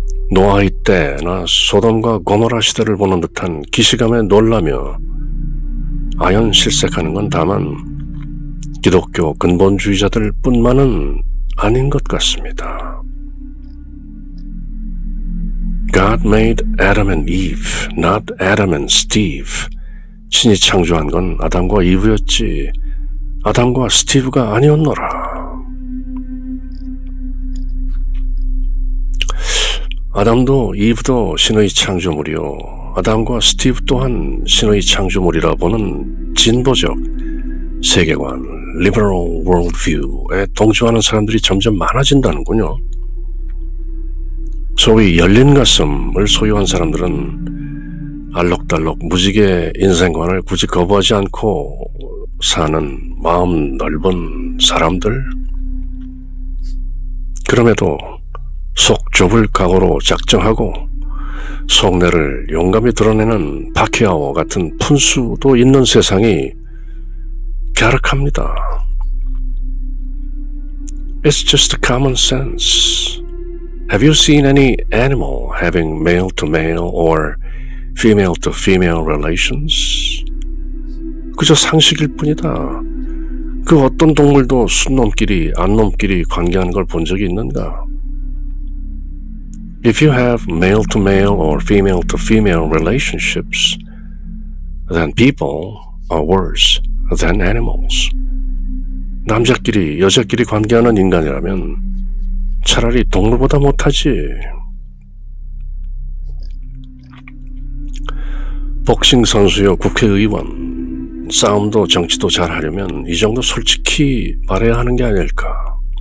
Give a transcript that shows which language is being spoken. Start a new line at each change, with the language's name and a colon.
Korean: 노아의 때나 소돔과 고모라 시대를 보는 듯한 기시감에 놀라며 아연실색하는 건 다만 기독교 근본주의자들 뿐만은 아닌 것 같습니다.
English: God made Adam and Eve, not Adam and Steve.
Korean: 신이 창조한 건 아담과 이브였지 아담과 스티브가 아니었노라. 아담도 이브도 신의 창조물이요 아담과 스티브 또한 신의 창조물이라 보는 진보적 세계관,
English: liberal worldview
Korean: 에 동조하는 사람들이 점점 많아진다는군요. 소위 열린 가슴을 소유한 사람들은 알록달록 무지개 인생관을 굳이 거부하지 않고 사는 마음 넓은 사람들. 그럼에도 속 좁을 각오로 작정하고 속내를 용감히 드러내는 파키아오 같은 푼수도 있는 세상이 갸륵합니다.
English: It's just common sense. Have you seen any animal having male to male or female to female relations?
Korean: 그저 상식일 뿐이다. 그 어떤 동물도 순놈끼리 안놈끼리 관계하는 걸 본 적이 있는가?
English: If you have male to male or female to female relationships, then people are worse than animals.
Korean: 남자끼리 여자끼리 관계하는 인간이라면 차라리 동물보다 못하지. 복싱 선수요 국회의원, 싸움도 정치도 잘하려면 이 정도 솔직히 말해야 하는 게 아닐까.